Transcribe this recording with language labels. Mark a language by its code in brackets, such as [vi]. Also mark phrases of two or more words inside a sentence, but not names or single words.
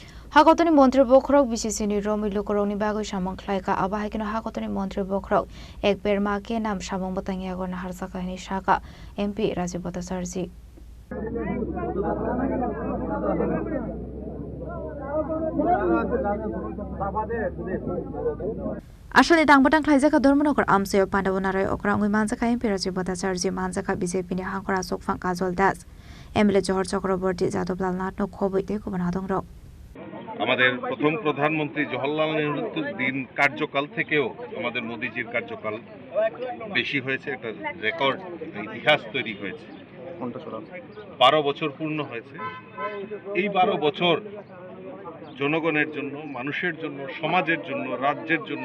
[trp] Hakotoni Montri Bokrok Bisisini Romi Lukoroni Bago Shamon Klaika Abahakino Hakotoni Montri Bokrok Ekber Make Nam Shamon Botangiagon Harsakani Shaka MP Rajibota Sarzi Asal ditang batang klaizaka dormonokor amseo pandawonarai okrangui manjaka MP Rajibota Sarzi manjaka BJP ni hangkora sokfang Kajol Das MLA Johor Chakraborty Jadab Lal Natno Khoboi Deko Banadongrok [bn] আমাদের প্রথম প্রধানমন্ত্রী জওহরলাল নেহরুর দিন কার্যকাল থেকেও আমাদের মোদিজির কার্যকাল বেশি হয়েছে একটা রেকর্ড ইতিহাস তৈরি হয়েছে 12 বছর পূর্ণ হয়েছে এই 12 বছর জনগণের জন্য মানুষের জন্য সমাজের জন্য রাজ্যের জন্য